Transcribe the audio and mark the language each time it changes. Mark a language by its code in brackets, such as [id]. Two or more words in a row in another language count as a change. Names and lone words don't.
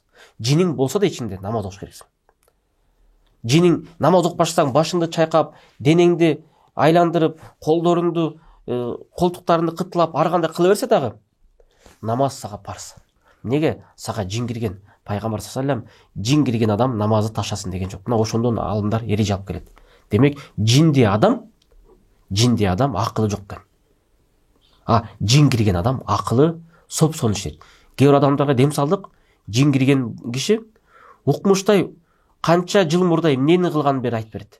[ky] Жиниң болсо да ичинде намаз окуш керексиң. Жиниң намаз окпашсаң, башыңды чайкап, денеңди айландырып, колдоруңду, колтуктарыңды кытылап, ар кандай кыла берсе дагы, намаз сага парз. Неге? Сага жин кирген. Пайгамбар [ar] صلى الله عليه وسلم [ky] жин кирген адам намазды ташасын деген жок. Мына ошондон алымдар эреже алып келет. Демек, жинди адам акылы жок экен. Жин кирген адам акылы соп-сонун иштейт. Кээ бир адамдарга дем салдык, жин кирген киши укмуштай канча жыл мурда эмнени кылганын бери айтып берет.